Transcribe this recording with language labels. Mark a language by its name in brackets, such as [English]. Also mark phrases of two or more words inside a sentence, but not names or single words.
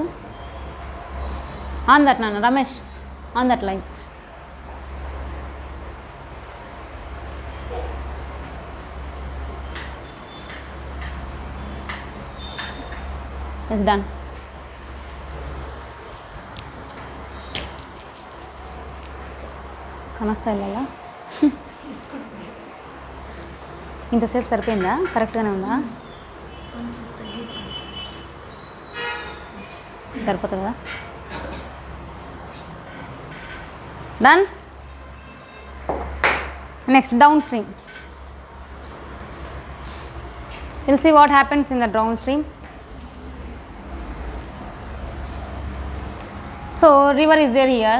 [English] on that [Kannada] ನಾನು ರಮೇಶ್, [English] on that lights. is done. [Telugu] కానొస్తా ఇల్లలా ఇంతసేపు సరిపోయిందా? కరెక్ట్గానే ఉందా? సరిపోతుందా? డన్. [English] Next down stream. Will see what happens in the down stream. So river is there here.